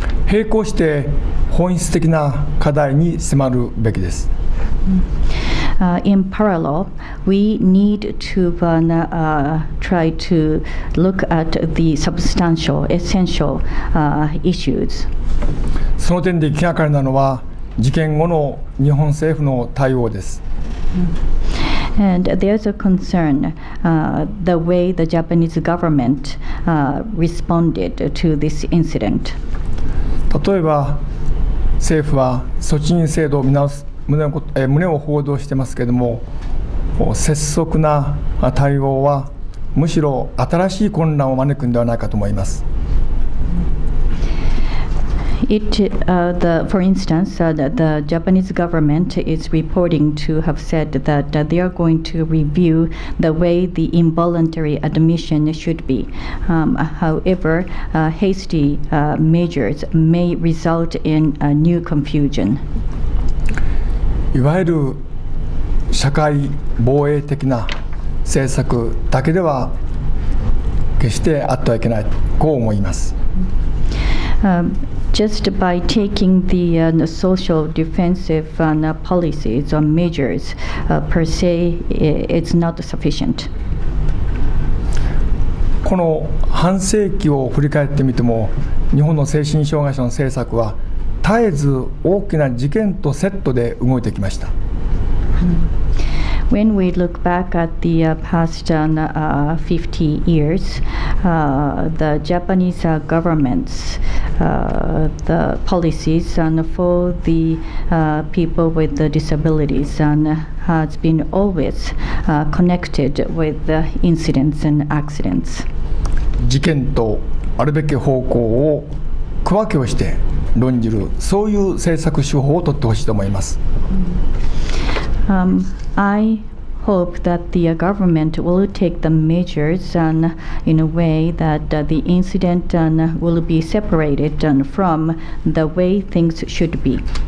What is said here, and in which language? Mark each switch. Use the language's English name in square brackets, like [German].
[Japanese] 並行して本質的な課題に迫るべきです。 [English] In parallel, we need to try to look at the substantial, essential issues. [Japanese] その点で気がかりなのは事件後の日本政府の対応です。 [English] And there's a concern the way the Japanese government responded to this incident. [Japanese] 例えば政府は措置員制度を見直す旨を報道してますけれども、拙速な対応はむしろ新しい混乱を招くんではないかと思います。 [English] For instance, the Japanese government is reporting to have said that they are going to review the way the involuntary admission should be. However, hasty measures may result in a new confusion. [Japanese] いわゆる社会防衛的な政策だけでは決してあってはいけない、こう思います。 [English] Just by taking the social defensive policies or measures per se, it's not sufficient. [Japanese] この半世紀を振り返ってみても、日本の精神障害者の政策は絶えず大きな事件とセットで動いてきました。 [English] When we look back at the past 50 years, the Japanese government's the policies for the people with the disabilities has been always connected with the incidents and accidents. [Japanese] 事件とあるべき方向を区分けをして論じる、そういう政策手法を取ってほしいと思います。 [English] I hope that the government will take the measures in a way that the incident will be separated from the way things should be.